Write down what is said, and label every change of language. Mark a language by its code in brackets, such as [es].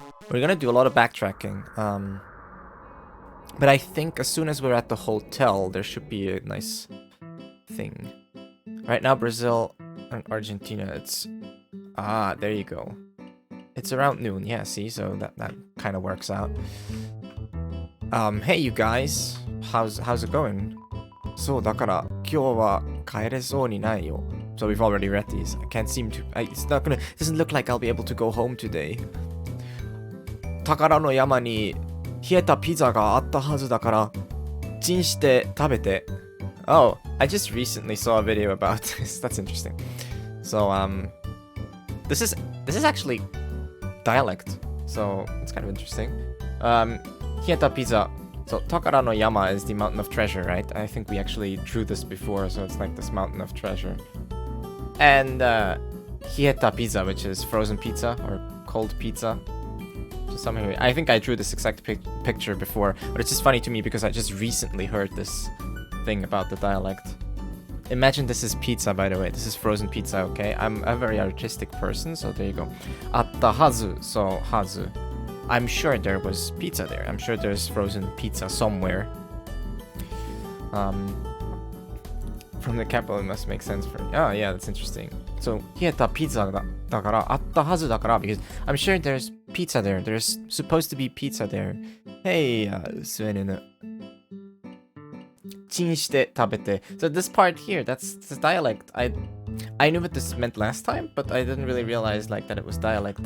[en] We're gonna do a lot of backtracking. But I think as soon as we're at the hotel, there should be a nice thing. Right now, Brazil and Argentina, it's... Ah, there you go. It's around noon, yeah, see? So that kind of works out. Hey, you guys. How's it going? [ja] So, だから、今日は帰れそうにないよ. [en] So we've already read these. I can't seem to... It's not gonna... It doesn't look like I'll be able to go home today. [ja] 宝の山に冷えたピザがあったはずだから、チンして食べて。 [en] Oh, I just recently saw a video about this. That's interesting. So, this is actually dialect. So, it's kind of interesting. Hieta pizza. So, Takara no Yama is the mountain of treasure, right? I think we actually drew this before, so it's like this mountain of treasure. And, Hieta pizza, which is frozen pizza or cold pizza. Somehow, I think I drew this exact picture before, but it's just funny to me because I just recently heard this thing about the dialect. Imagine this is pizza, by the way. This is frozen pizza, okay? I'm a very artistic person, so there you go. [ja] Atta hazu, so hazu. [en] I'm sure there was pizza there. I'm sure there's frozen pizza somewhere. From the capital, it must make sense for... Oh, yeah, that's interesting. So, [ja] 冷えたピザだからあったはずだから [en] because I'm sure there's pizza there. There's supposed to be pizza there. Hey, スウェーデン。 [ja] チンして食べて. [en] So this part here, that's dialect. I knew what this meant last time, but I didn't really realize like that it was dialect.